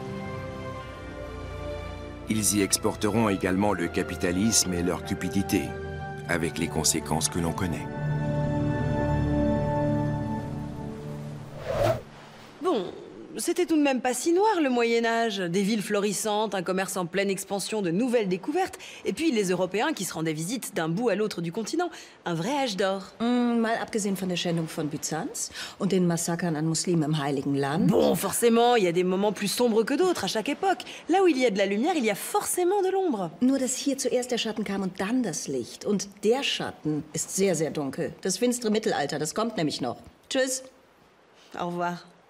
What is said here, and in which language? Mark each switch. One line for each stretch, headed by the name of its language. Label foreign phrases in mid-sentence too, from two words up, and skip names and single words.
French: Ils y exporteront également le capitalisme et leur cupidité, avec les conséquences que l'on connaît. Bon, c'était tout de même pas si noir le Moyen-Âge. Des villes florissantes, un commerce en pleine expansion, de nouvelles découvertes, et puis les Européens qui se rendaient visite d'un bout à l'autre du continent. Un vrai âge d'or.
German: Mal abgesehen von der Schändung von Byzanz und den Massakern an Muslimen im Heiligen Land.
French: Bon, forcément, il y a des moments plus sombres que d'autres à chaque époque. Là où il y a de la lumière, il y a forcément de l'ombre.
German: Nur, dass hier zuerst der Schatten kam und dann das Licht. Und der Schatten ist sehr, sehr dunkel. Das finstere Mittelalter, das kommt nämlich noch. Tschüss.
French: Au revoir.